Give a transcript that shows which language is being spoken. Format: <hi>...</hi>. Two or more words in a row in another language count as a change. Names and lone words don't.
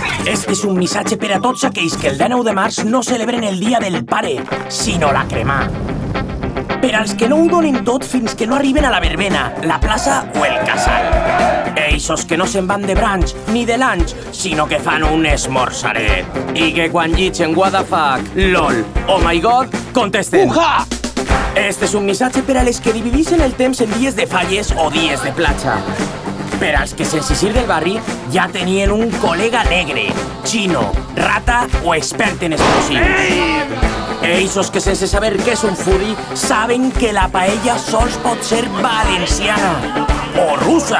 <ca>Este és un missatge per a tots aquells que el dia 9 de març no celebren el Dia del Pare, sinó la cremà. Per als que no ho donen tot fins que no arriben a la verbena, la plaça o el casal. Eixos que no se'n van de brunch ni de lunch, sinó que fan un esmorzaret. I que quan llitgen</ca> <en>what the fuck, lol, oh my god,</en> <ca>contesten. Uja! Este és un missatge per a les que divideixen el temps en dies de falles o dies de platja. Per als que sense ser del barri ja tenien un col·lega negre, xino, rata o expert en explosius. Eixos que sense saber què és un foodie saben que la paella sols pot ser valenciana o russa.</ca>